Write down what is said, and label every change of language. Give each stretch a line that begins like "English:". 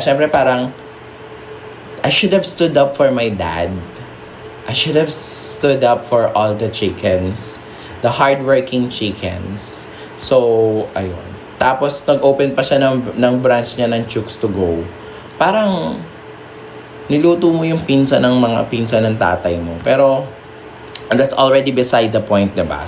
Filipino: Siyempre parang,
English: I should have stood up for my dad. I should have stood up for all the chickens. The hardworking chickens.
Filipino: So, ayun. Tapos, nag-open pa siya ng branch niya ng Chooks to Go. Parang, niluto mo yung pinsan ng tatay mo.
English: Pero, that's already beside the point, diba?